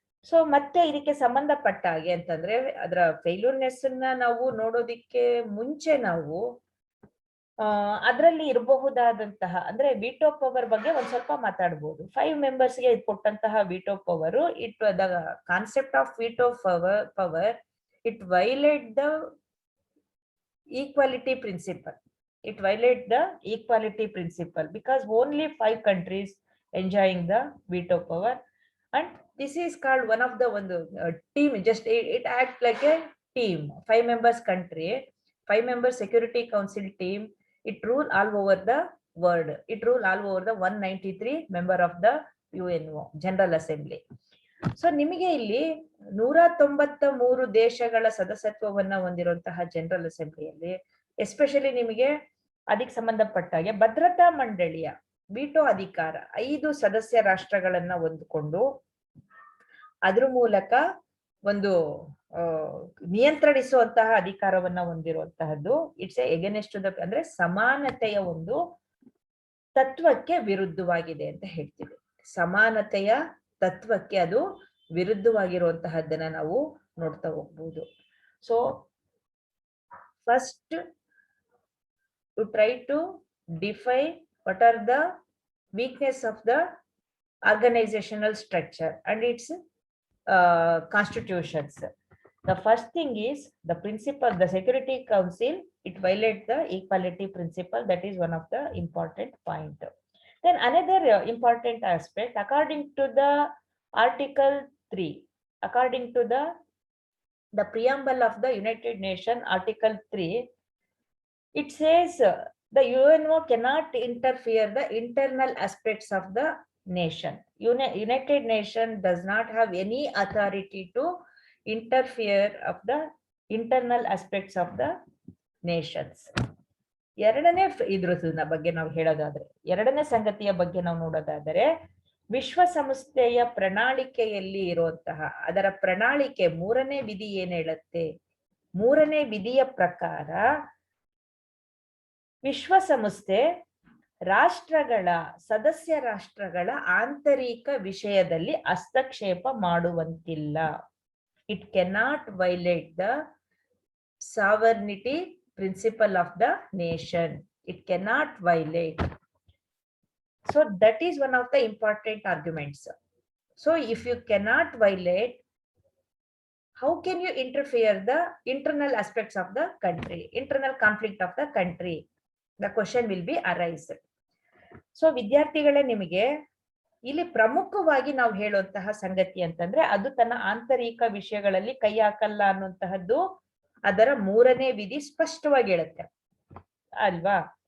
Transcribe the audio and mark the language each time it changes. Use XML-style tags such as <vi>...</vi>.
<kn>So ಮತ್ತೆ ಇದಕ್ಕೆ ಸಂಬಂಧಪಟ್ಟ ಹಾಗೆ ಅಂತಂದ್ರೆ ಅದರ ಫೇಲ್ಯೂರ್ನೆಸ್ ಅನ್ನ ನಾವು ನೋಡೋದಿಕ್ಕೆ ಮುಂಚೆ ನಾವು ಅದರಲ್ಲಿ ಇರಬಹುದಾದಂತಹ ಅಂದ್ರೆ ವಿಟೋ ಪವರ್ ಬಗ್ಗೆ ಒಂದ್ ಸ್ವಲ್ಪ ಮಾತಾಡ್ಬೋದು.</kn> <en>5 ಮೆಂಬರ್ಸ್ಗೆ ಕೊಟ್ಟಂತಹ veto power, the concept of veto power it violate the equality principle. It violates the equality principle because only 5 countries enjoying the veto power, and this is called one of the team. Just it acts like a team. 5 members country, 5 members security council team. It rule all over the world. It rule all over the 193 member of the UNO General Assembly.</en> <kn>So ನಿಮಗೆ ಇಲ್ಲಿ 193 ದೇಶಗಳ ಸದಸ್ಯತ್ವವನ್ನ ಹೊಂದಿರುವಂತಹ general ಅಸೆಂಬ್ಲಿಯಲ್ಲಿ especially ನಿಮಗೆ ಅದಕ್ಕೆ ಸಂಬಂಧಪಟ್ಟಾಗೆ ಭದ್ರತಾ ಮಂಡಳಿಯ veto ಅಧಿಕಾರ 5 ಸದಸ್ಯ ರಾಷ್ಟ್ರಗಳನ್ನ ಹೊಂದಿಕೊಂಡು ಅದ್ರ ಮೂಲಕ ಒಂದು ನಿಯಂತ್ರಿಸುವಂತಹ ಅಧಿಕಾರವನ್ನ ಹೊಂದಿರುವಂತಹದ್ದು.</kn> <en>it's against to the</en> <kn>ಅಂದ್ರೆ ಸಮಾನತೆಯ ಒಂದು ತತ್ವಕ್ಕೆ ವಿರುದ್ಧವಾಗಿದೆ ಅಂತ ಹೇಳ್ತೀವಿ. ಸಮಾನತೆಯ ತತ್ವಕ್ಕೆ ಅದು ವಿರುದ್ಧವಾಗಿರುವಂತಹದ್ದನ್ನ ನಾವು ನೋಡ್ತಾ ಹೋಗ್ಬೋದು.</kn> <en>So first to try to define what are the weakness of the organizational structure and its constitutions. The first thing is the principle, the Security Council, it violates the equality principle. That is one of the important point. Then another important aspect, according to the Article 3, according to the preamble of the United Nations, Article 3, it says the UNO cannot interfere the internal aspects of the nation. United Nations does not have any authority to interfere of the internal aspects of the nations.</en> <kn>ಎರಡನೇ ಇದ್ರ ಬಗ್ಗೆ ನಾವು ಹೇಳೋದಾದ್ರೆ, ಎರಡನೇ ಸಂಗತಿಯ ಬಗ್ಗೆ ನಾವು ನೋಡೋದಾದರೆ, ವಿಶ್ವಸಂಸ್ಥೆಯ ಪ್ರಣಾಳಿಕೆಯಲ್ಲಿ ಇರುವಂತಹ ಅದರ ಪ್ರಣಾಳಿಕೆ 3ನೇ ವಿಧಿ ಏನ್ ಹೇಳುತ್ತೆ? 3ನೇ ವಿಧಿಯ ಪ್ರಕಾರ ವಿಶ್ವಸಂಸ್ಥೆ ರಾಷ್ಟ್ರಗಳ ಸದಸ್ಯ ರಾಷ್ಟ್ರಗಳ ಆಂತರಿಕ ವಿಷಯದಲ್ಲಿ ಹಸ್ತಕ್ಷೇಪ ಮಾಡುವಂತಿಲ್ಲ.</kn> <en>It cannot violate the sovereignty principle of the nation. It cannot violate. So that is one of the important arguments. So if you cannot violate, how can you interfere the internal aspects of the country, internal conflict of the country? The question will be arise.</en> <kn>So ವಿದ್ಯಾರ್ಥಿಗಳೇ, ನಿಮಗೆ ಇಲ್ಲಿ ಪ್ರಮುಖವಾಗಿ ನಾವು ಹೇಳುವಂತಹ ಸಂಗತಿ ಅಂತಂದ್ರೆ ಅದು ತನ್ನ ಆಂತರಿಕ ವಿಷಯಗಳಲ್ಲಿ ಕೈ ಹಾಕಲ್ಲ ಅನ್ನುವಂತಹದ್ದು ಅದರ 3ನೇ ವಿಧಿ ಸ್ಪಷ್ಟವಾಗಿ ಹೇಳುತ್ತೆ ಅಲ್ವಾ.</kn>